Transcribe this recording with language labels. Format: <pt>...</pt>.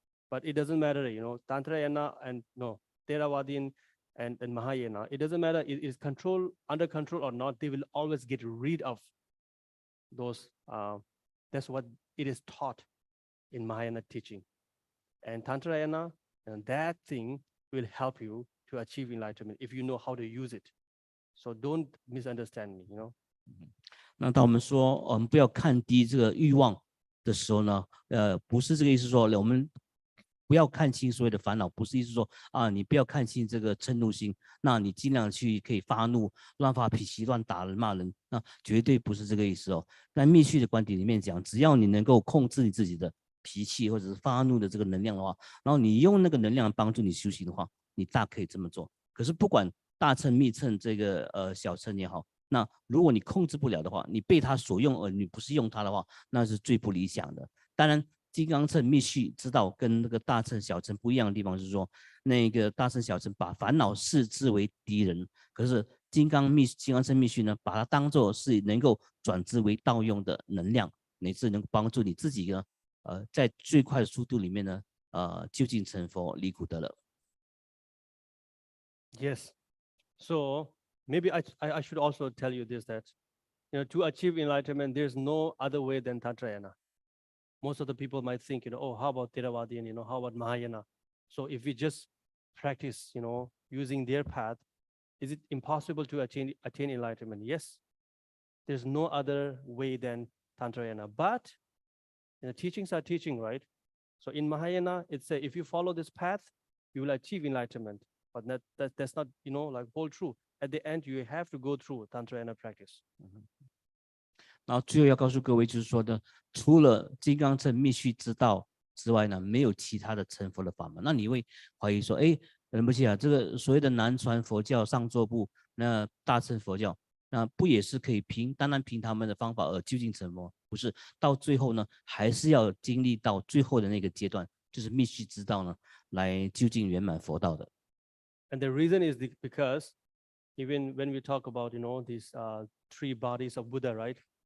<en>But it doesn't matter, Tantrayana and Theravadian and Mahayana, it doesn't matter, it is under control or not, they will always get rid of those. That's what it is taught in Mahayana teaching. And Tantrayana, and that thing will help you to achieve enlightenment if you know how to use it. So don't misunderstand me,</en> <zh>那当我们说我们不要看低这个欲望的时候呢，不是这个意思说我们不要看清所有的烦恼，不是意思说啊，你不要看清这个嗔怒心，那你尽量去可以发怒、乱发脾气、乱打人、骂人，那绝对不是这个意思哦。在密续的观点里面讲，只要你能够控制你自己的脾气或者是发怒的这个能量的话，然后你用那个能量帮助你修行的话，你大可以这么做。可是不管大乘、密乘这个小乘也好，那如果你控制不了的话，你被它所用而你不是用它的话，那是最不理想的。当然，金刚乘密续知道跟那个大乘小乘不一样的地方是说，那个大乘小乘把烦恼视之为敌人，可是金刚乘密续呢，把它当作是能够转之为道用的能量，乃至能够帮助你自己呢，在最快的速度里面呢，究竟成佛离苦得乐。</zh> <en>Yes. So maybe I should also tell you this, that to achieve enlightenment, there's no other way than Tantrayana. Most of the people might think, oh, how about Theravadian, how about Mahayana? So if we just practice, using their path, is it impossible to attain enlightenment? Yes. There's no other way than Tantrayana. But teachings are teaching, right? So in Mahayana, it says if you follow this path, you will achieve enlightenment. But that's not, whole true. At the end, you have to go through Tantrayana practice.</en> <zh>然后最后要告诉各位，就是说呢，除了金刚乘密续之道之外呢，没有其他的成佛的法门。那你会怀疑说，仁波切啊，这个所谓的南传佛教、上座部，那大乘佛教，那不也是可以单单凭他们的方法而究竟成佛？不是，到最后呢，还是要经历到最后的那个阶段，就是密续之道呢，来究竟圆满佛道的。</zh> <en>And the reason is because even when we talk about, these 3 bodies of Buddha, right?</en>